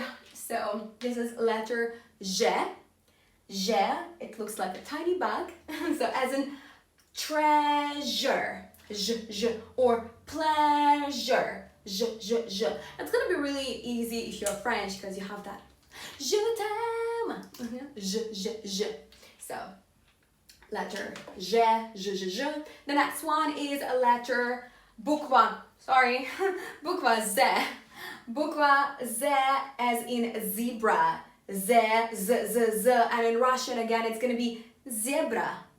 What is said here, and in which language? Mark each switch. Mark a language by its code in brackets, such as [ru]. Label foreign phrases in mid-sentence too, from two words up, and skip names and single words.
[en] So this is letter Z. It looks like a tiny bug. So as in treasure, Z, or pleasure, Z. It's gonna be really easy if you're French because you have that [fr] je t'aime, [en] Z. So letter Z. The next one is a letter bukva Z. [ru] Bukva Z, [en] as in zebra. Z. And in Russian, again, it's going to be zebra.